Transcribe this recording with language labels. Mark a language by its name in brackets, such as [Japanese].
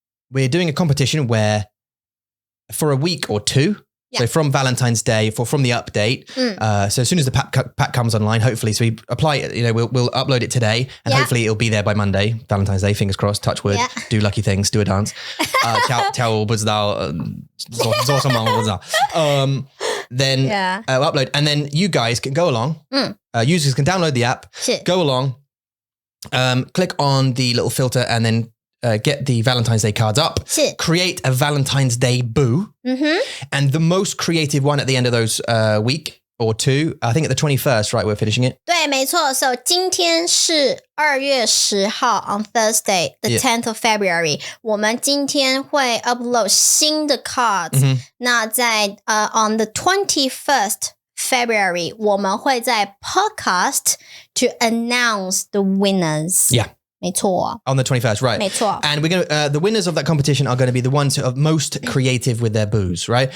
[English] we're doing a competition where for a week or two, so from Valentine's Day, from the update, so as soon as the pack comes online, hopefully, so we apply it, we'll upload it today, and hopefully it'll be there by Monday, Valentine's Day, fingers crossed, touch wood, do lucky things, do a dance. [Chinese] 跳舞不知道做什么不知道. [English] Then upload, and then you guys can go along. Users can download the app, go along, click on the little filter, and then get the Valentine's Day cards up, create a Valentine's Day boo, and the most creative one at the end of those week or two, I think at the 21st, right, we're finishing it. [Chinese] 对，没错. [English] So [Chinese] 今天是2月10号 [English] on Thursday, the 10th of February. [Chinese] 我们今天会 [English] upload [Chinese] 新的 cards. 那在 [English] on the 21st February, [Chinese] 我们会在 [English] podcast to announce the winners. Yeah. [Chinese] 没错. [English] On the 21st, right. [Chinese] 没错. [English] And we're going to, the winners of that competition are going to be the ones who are most creative with their boos, right?